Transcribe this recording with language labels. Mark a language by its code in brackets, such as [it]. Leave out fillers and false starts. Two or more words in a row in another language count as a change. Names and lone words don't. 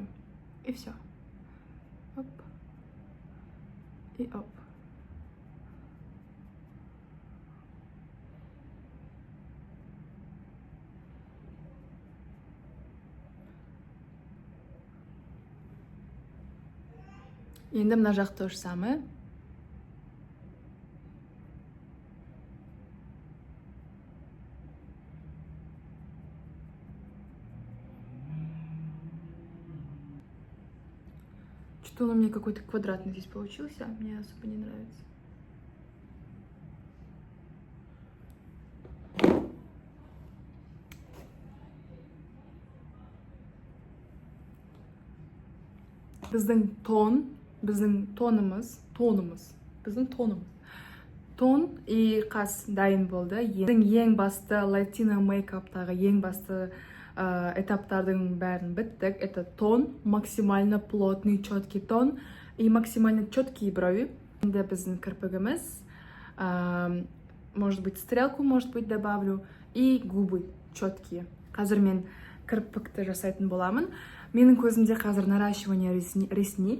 [ru] И все. Оп. И оп. [kk] Енді мына жақ [ru] то же самое. Что-то он у меня какой-то квадратный здесь получился, мне особо не нравится. [kk] Біздің тонымыз. Тон и қас дайын болды. Ең басты латино мейкаптағы ең басты этаптардың бәрін біттік. [ru] Это тон, максимально плотный, четкий тон. и максимально четкие брови. [kk] Енді біздің кірпігіміз, [ru] может быть, стрелку, может быть, добавлю, и губы четкие. [kk] Қазір мен кірпікті жасайтын боламын. Менің көзімде қазір [ru] наращивание ресниц.